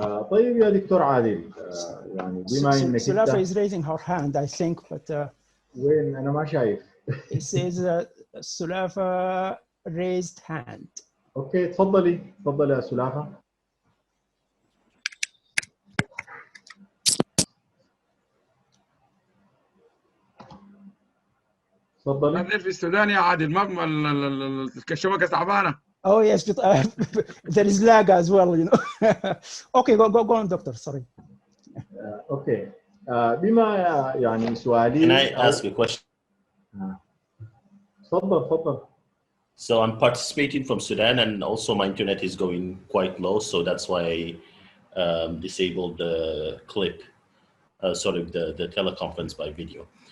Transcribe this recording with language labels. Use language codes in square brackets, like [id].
[ar] طيب يا دكتور عادل، يعني بما إنك [en] Sulafa is raising her hand, I think, but [ar] وين أنا ما شايف. [en] It says Sulafa raised hand. [ar] أوكي، تفضلي يا سلافة. تفضلي. في السودان يا عادل ما الشبكة تعبانة. [en] Oh yes, but there is lag as well, Okay, go on, doctor. Sorry. Okay. [ar] بما يعني سؤالي. [en] Can I ask a question? [ar] تفضل. [en] So I'm participating from Sudan, and also my internet is going quite low, so that's why I disabled the clip, sort of the teleconference by video.